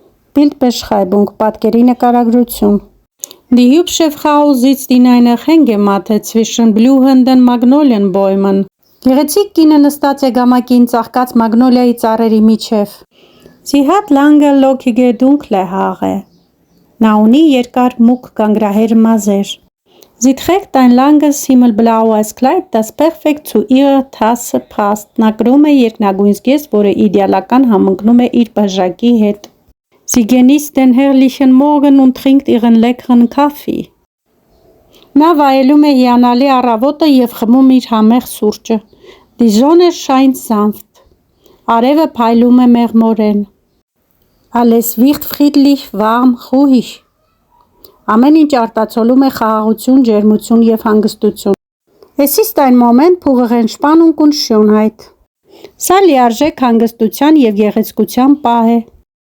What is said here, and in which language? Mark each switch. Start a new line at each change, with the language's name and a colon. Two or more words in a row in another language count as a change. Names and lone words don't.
German: Bildbeschreibung,
Armenian: պատկերի նկարագրություն։
German: Die hübsche Frau sitzt in einer Hängematte zwischen blühenden Magnolienbäumen.
Armenian: Գեղեցիկ կինը նստած է գամակին ծաղկած մագնոլիայի ծառերի միջև։
German: Sie hat lange lockige dunkle Haare.
Armenian: Նա ունի երկար մուգ կանգրահեր մազեր։
German: Sie trägt ein langes himmelblaues Kleid, das perfekt zu ihrer Tasse passt.
Armenian: Նա կրում է երկնագույն զգեստ, որը իդեալական համընկնում է իր բաժակի հետ։
German: Sie genießt den herrlichen Morgen und trinkt ihren leckeren Kaffee.
Armenian: Նա վայելում է հիանալի առավոտը և խմում իր համեղ սուրճը։
German: Die Sonne scheint sanft.
Armenian: Արևը փայլում է մեղմորեն։
German: Alles wird friedlich, warm, ruhig.
Armenian: Ամեն ինչ արտացոլում է խաղաղություն, ջերմություն և հանգստություն։
German: Es ist ein Moment purer Entspannung und Schönheit.
Armenian: Սա լիարժեք հանգստության և գեղեցկության պահ է։